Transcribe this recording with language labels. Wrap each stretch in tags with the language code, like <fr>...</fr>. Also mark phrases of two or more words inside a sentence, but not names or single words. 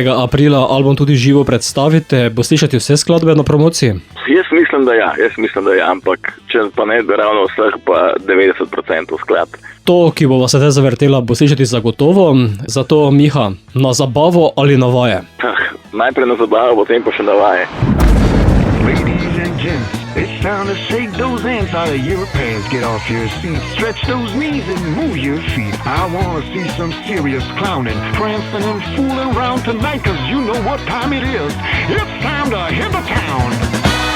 <sl>aprila album tudi živo predstavite. Bo slišati vse skladbe na promociji? Jaz mislim, da ja, ampak če pa ne ravno vseh, pa 90% skladb. To, ki bo vas sedaj zavrtela, bo slišati zagotovo. Zato, Miha, na zabavo ali na vaje? Najprej na zabavo, potem pa še na vaje.</sl> <en>Ladies and gents, it's time to shake those ants out of your pants. Get off your seat, stretch those knees and move your feet. I wanna see some serious clowning, prancing and fooling around tonight, 'cause you know what time it is. It's time to hit the town.</en>